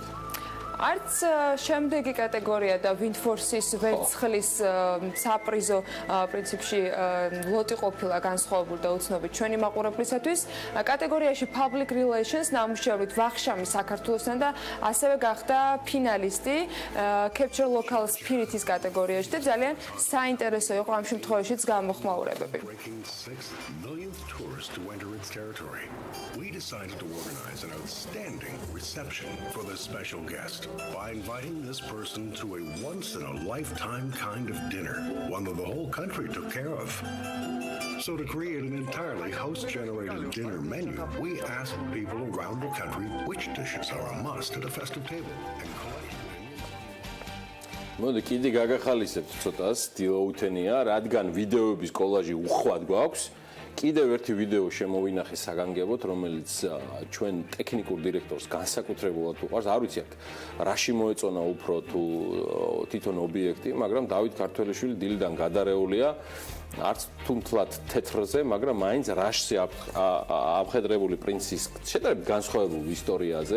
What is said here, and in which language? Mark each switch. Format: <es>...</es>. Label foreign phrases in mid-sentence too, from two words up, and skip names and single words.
<ka>არც შემდეგი კატეგორია და Windforce-ის ვერცხლის საპრიზო პრინციპში ლოტი ყოფილა განსხვავებული და უცნობი ჩვენი მაყურებლისათვის. კატეგორიაში Public Relations ნამუშევრით ვახშამი საქართველოსთან და ასევე გახდა ფინალისტი Capture Local Spirit-ის კატეგორიაში და ძალიან საინტერესო იყო ამ შემთხვევაშიც გამოხმაურებები.</ka> <en>We decided to organize an outstanding reception for this special guest. by inviting this person to a once-in-a-lifetime kind of dinner, one that the whole country took care of. So to create an entirely host-generated dinner menu, we asked people around the country which dishes are a must at a festive table.</en> <ka>მოდი კიდე გაგახალისებთ ცოტას დილაუთენია, რადგან ვიდეოების კოლაჟი უხვად გვაქვს. კიდევ ერთი ვიდეო შემოვინახე საგანგებოდ, რომელიც ჩვენ ტექნიკურ დირექტორს განსაკუთრებულად უყვარს. არ ვიცი აქ რაში მოეწონა უფრო თუ თვითონ ობიექტი, მაგრამ დავით ქართველიშვილი დილიდან გადარეულია არც თუმთლად თეთრზე, მაგრამ მაინც რაშზე ამხედრებული პრინცის შედარებით განსხვავებულ ისტორიაზე.</ka>